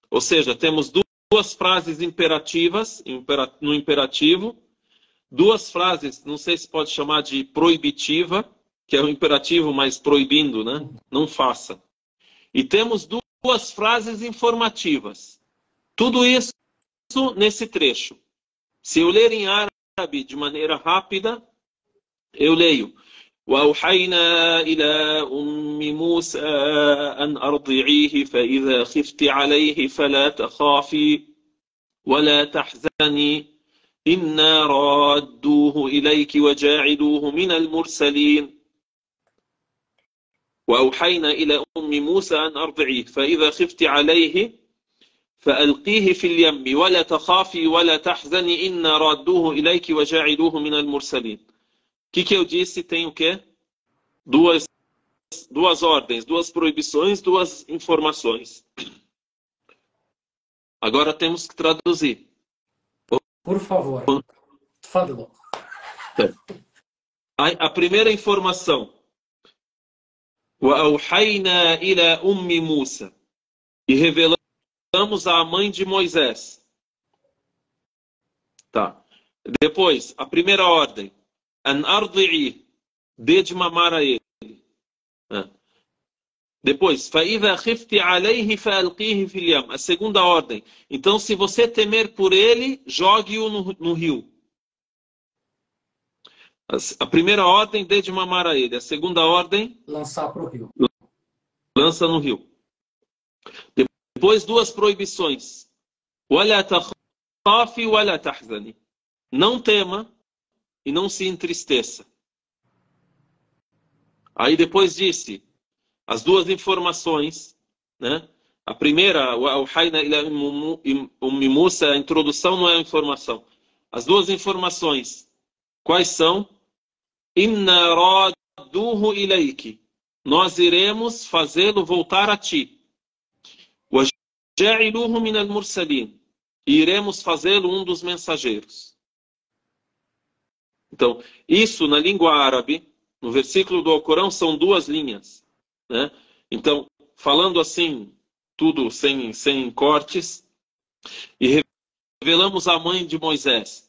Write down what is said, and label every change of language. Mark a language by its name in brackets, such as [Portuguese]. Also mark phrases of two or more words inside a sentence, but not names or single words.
[Portuguese] Ou seja, temos duas frases imperativas no imperativo, duas frases, não sei se pode chamar de proibitiva, que é o imperativo, mas proibindo, né? Não faça. E temos duas frases informativas. Tudo isso nesse trecho. Se eu ler em árabe de maneira rápida, eu leio: [Arabic] وأوحينا إلى أم موسى أن أرضعيه فإذا خفت عليه فلا تخافي ولا تحزني إنا رادوه إليك وجاعلوه من المرسلين وأوحينا إلى أم موسى أن أرضعيه فإذا خفت عليه فألقيه في اليم ولا تخافي ولا تحزني إنا رادوه إليك وجاعلوه من المرسلين. [Portuguese] Que eu disse tem o quê? Duas ordens, duas proibições, duas informações. Agora temos que traduzir. Por favor. Fala. A primeira informação. [Arabic] وَأَوْحَيْنَا إِلَى أُمِّ مُوسَى. [Portuguese] E revelamos à mãe de Moisés. Tá. Depois, a primeira ordem. [Arabic] أَنْ أَرْضِعِي. [Portuguese] Dê de mamar a ele. Depois, [Arabic] فَإِذَا خِفْتِ عَلَيْهِ فَأَلْقِيهِ فِي الْيَمِّ. [Portuguese] A segunda ordem. Então, se você temer por ele, jogue-o no rio. A primeira ordem, dê de mamar a ele. A segunda ordem, lançar para o rio. Lança no rio. Depois, duas proibições. [Arabic] وَلَا تَخَافِ وَلَا تَحْزَنِ. [Portuguese] Não tema e não se entristeça. Aí depois disse as duas informações, né? A primeira, [Arabic] وَأَوْحَيْنَا إِلَى أُمِّ مُوسَى, [Portuguese] a introdução não é a informação. As duas informações, quais são? [Arabic] إِنَّا رَادُّوهُ إِلَيْكِ. [Portuguese] Nós iremos fazê-lo voltar a ti. [Arabic] وَجَعِلُوهُ مِنَ الْمُرْسَلِينَ. [Portuguese] E iremos fazê-lo um dos mensageiros. Então, isso na língua árabe, no versículo do Alcorão, são duas linhas, né? Então, falando assim, tudo sem cortes, e revelamos à mãe de Moisés.